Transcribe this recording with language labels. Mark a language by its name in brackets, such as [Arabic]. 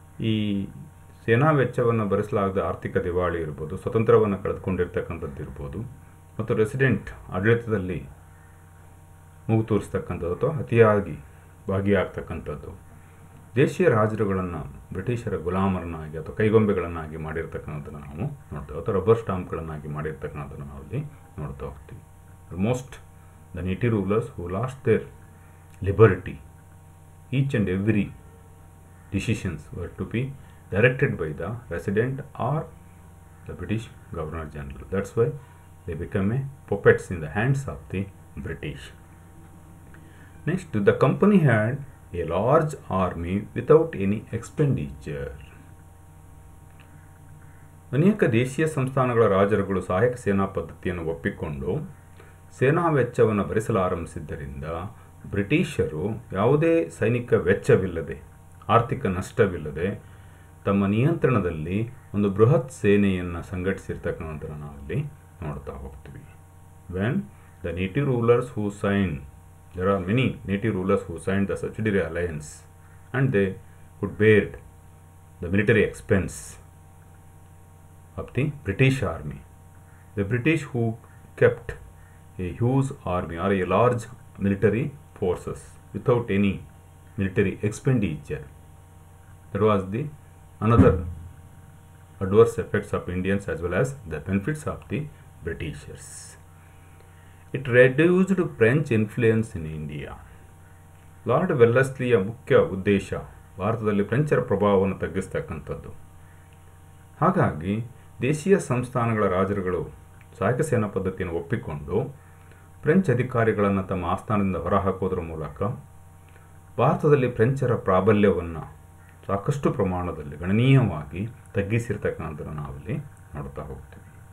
[Kannada] ಈ ಸೇನಾ ವೆಚ್ಚವನ್ನು ಭರಿಸಲಾಗದ ಆರ್ಥಿಕ ದಿವಾಳಿ ಇರ್ಬೋದು, ಸ್ವತಂತ್ರವನ್ನು ಕಳೆದುಕೊಂಡಿರ್ತಕ್ಕಂಥದ್ದು ಇರ್ಬೋದು, ಮತ್ತು ರೆಸಿಡೆಂಟ್ ಆಡಳಿತದಲ್ಲಿ ಮೂಗು ತೋರಿಸ್ತಕ್ಕಂಥದ್ದು ಅಥವಾ ಅತಿಯಾಗಿ ಭಾಗಿಯಾಗ್ತಕ್ಕಂಥದ್ದು ದೇಶೀಯ ರಾಜರುಗಳನ್ನು ಬ್ರಿಟಿಷರ ಗುಲಾಮರನ್ನಾಗಿ ಅಥವಾ ಕೈಗೊಂಬೆಗಳನ್ನಾಗಿ ಮಾಡಿರ್ತಕ್ಕಂಥದ್ದನ್ನು ನಾವು ನೋಡ್ತೇವೆ, ಅಥವಾ ರಬ್ಬರ್ ಸ್ಟಾಂಪ್ಗಳನ್ನಾಗಿ ಮಾಡಿರ್ತಕ್ಕಂಥದ್ದನ್ನು ನಾವಲ್ಲಿ ನೋಡ್ತಾ ಹೋಗ್ತೀವಿ. [English] Almost the native rulers who lost their liberty, each and every decisions were to be directed by the resident or the British Governor General. That's why they become a puppets in the hands of the British. Next, the company had a large army without any expenditure. [Kannada] ಅನೇಕ ದೇಶೀಯ ಸಂಸ್ಥಾನಗಳ ರಾಜರುಗಳು ಸಹಾಯಕ ಸೇನಾ ಪದ್ಧತಿಯನ್ನು ಒಪ್ಪಿಕೊಂಡು ಸೇನಾ ವೆಚ್ಚವನ್ನು ಭರಿಸಲಾರಂಭಿಸಿದ್ದರಿಂದ ಬ್ರಿಟಿಷರು ಯಾವುದೇ ಸೈನಿಕ ವೆಚ್ಚವಿಲ್ಲದೆ, ಆರ್ಥಿಕ ನಷ್ಟವಿಲ್ಲದೆ ತಮ್ಮ ನಿಯಂತ್ರಣದಲ್ಲಿ ಒಂದು ಬೃಹತ್ ಸೇನೆಯನ್ನು ಸಂಘಟಿಸಿರ್ತಕ್ಕಂಥದ್ದನ್ನು ನಾವಲ್ಲಿ ನೋಡ್ತಾ ಹೋಗ್ತೀವಿ. [English] When the native rulers who sign, there are many native rulers who sign the subsidiary alliance and they could bear the military expense of the British army. The British who kept a huge army or a large military forces without any military expenditure. That was the another adverse effects of Indians as well as the benefits of the Britishers. It reduced French influence in India. [Kannada] Lord ವೆಲ್ಲಸ್ಲಿಯ ಮುಖ್ಯ ಉದ್ದೇಶ ಭಾರತದಲ್ಲಿ ಫ್ರೆಂಚರ ಪ್ರಭಾವವನ್ನು ತಗ್ಗಿಸ್ತಕ್ಕಂಥದ್ದು. ಹಾಗಾಗಿ ದೇಶೀಯ ಸಂಸ್ಥಾನಗಳ ರಾಜರುಗಳು ಸಹಾಯಕ ಸೇನಾ ಪದ್ಧತಿಯನ್ನು ಒಪ್ಪಿಕೊಂಡು ಫ್ರೆಂಚ್ ಅಧಿಕಾರಿಗಳನ್ನು ತಮ್ಮ ಆಸ್ಥಾನದಿಂದ ಹೊರಹಾಕೋದ್ರ ಮೂಲಕ ಭಾರತದಲ್ಲಿ ಫ್ರೆಂಚರ ಪ್ರಾಬಲ್ಯವನ್ನು ಸಾಕಷ್ಟು ಪ್ರಮಾಣದಲ್ಲಿ ಗಣನೀಯವಾಗಿ ತಗ್ಗಿಸಿರ್ತಕ್ಕಂಥದ್ದನ್ನು ನಾವಲ್ಲಿ ನೋಡ್ತಾ ಹೋಗ್ತೀವಿ.